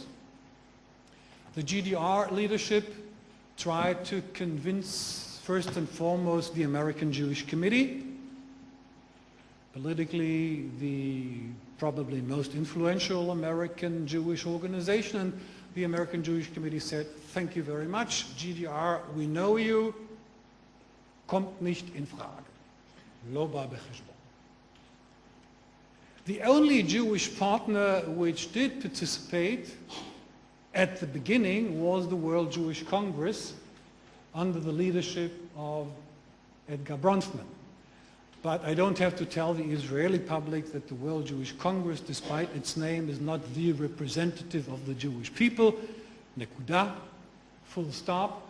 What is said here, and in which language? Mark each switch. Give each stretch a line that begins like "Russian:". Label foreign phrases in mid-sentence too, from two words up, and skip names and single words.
English: The GDR leadership tried to convince, first and foremost, the American Jewish Committee, politically the probably most influential American Jewish organization, and the American Jewish Committee said, thank you very much, GDR, we know you,
German: kommt nicht in Frage.
Hebrew: לא בא בחשבון.
English: The only Jewish partner which did participate at the beginning was the World Jewish Congress under the leadership of Edgar Bronfman. But I don't have to tell the Israeli public that the World Jewish Congress, despite its name, is not the representative of the Jewish people, nekuda, full stop.